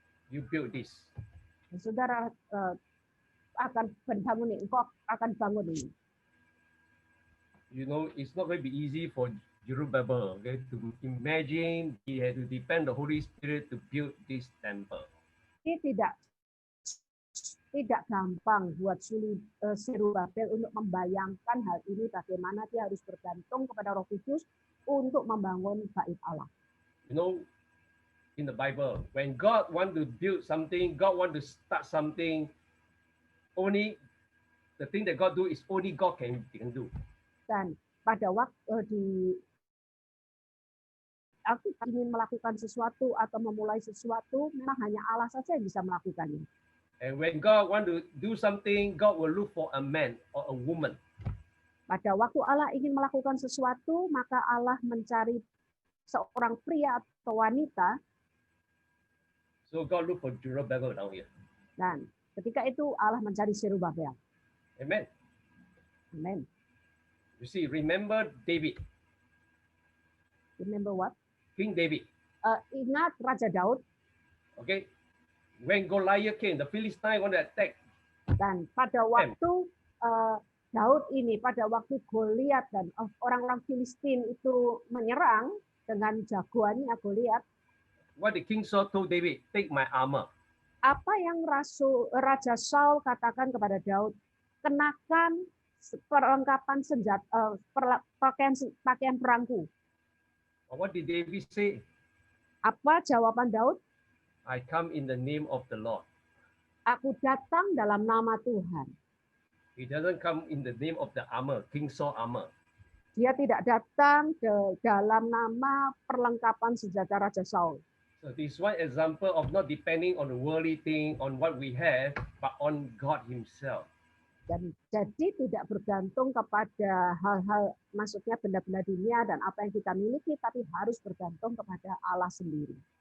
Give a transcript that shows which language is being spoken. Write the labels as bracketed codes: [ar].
[en] You build this. [id] Saudara akan bangun ini, engkau akan bangun ini. [en] You know, it's not going to be easy for Zerubbabel, okay, to imagine he had to depend the Holy Spirit to build this temple. [id] Ini tidak gampang buat Zerubbabel untuk membayangkan hal ini, bagaimana dia harus bergantung kepada Roh Kudus untuk membangun bait Allah. [en] You know, in the Bible, when God want to build something, God want to start something, only the thing that God do is only God can do. [id] Dan pada waktu aku ingin melakukan sesuatu atau memulai sesuatu, memang hanya Allah saja yang bisa melakukannya. [en] And when God want to do something, God will look for a man or a woman. [id] Pada waktu Allah ingin melakukan sesuatu, maka Allah mencari seorang pria atau wanita. [en] So God look for Zerubbabel down here. [id] Dan ketika itu Allah mencari Zerubbabel. [en] Amen. Amen. You see, remember David. Remember what? King David. [id] Ingat Raja Daud. [en] Okay. When Goliath came, the Philistine want to attack. [id] Dan pada waktu Daud ini, pada waktu Goliat dan orang-orang Filistin itu menyerang dengan jagoannya Goliat. [en] What the King Saul told David, take my armor. [id] Apa yang Raja Saul katakan kepada Daud? Kenakan perlengkapan senjata, pakaian perangku. [en] What did David say? [id] Apa jawaban Daud? [en] I come in the name of the Lord. [id] Aku datang dalam nama Tuhan. [en] He doesn't come in the name of the armor, King Saul armor. [id] Dia tidak datang dalam nama perlengkapan senjata Raja Saul. [en] So this is one example of not depending on the worldly thing, on what we have, but on God Himself. [id] Dan jadi tidak bergantung kepada hal-hal, maksudnya benda-benda dunia dan apa yang kita miliki, tapi harus bergantung kepada Allah sendiri.